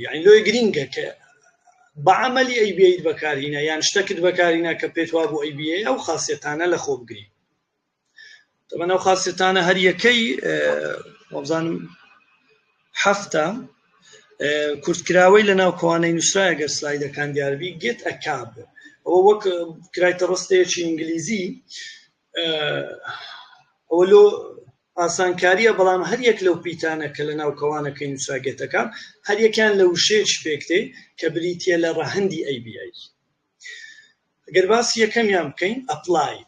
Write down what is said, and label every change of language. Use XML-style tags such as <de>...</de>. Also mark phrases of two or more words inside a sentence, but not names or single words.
<ckb>یعنی لۆی گرینگە کە بە عەمەلی ABA بەکارهێنە یان شتێکت بەکارهێنە کە پێت وا بۆ ABA ئەو خاصیەتانە لە خۆ بگری. طبعاً ئەو خاصیەتانە هەر یەکەی وەبزانم 7 کورتکراوەی لە ناو کەوانەی نووسرا ئەگەر سلایدەکان دیاربی</ckb> <en>get a cab</en> <ckb>ئەوە وەک کرایتە ڕستەیەکی ئینگلیزی ئەوە لۆ ئاسانکاریە بەڵام هەر یەک لەو پیتانە کە لە ناو کەوانەکەی نووسراگێتەکان هەر یەکیان لە وشەیەک پێکتێ کە بریتیە لە ڕەهەندی ABA. ئەگەر باسی یەکەمیان بکەین applied.</ckb>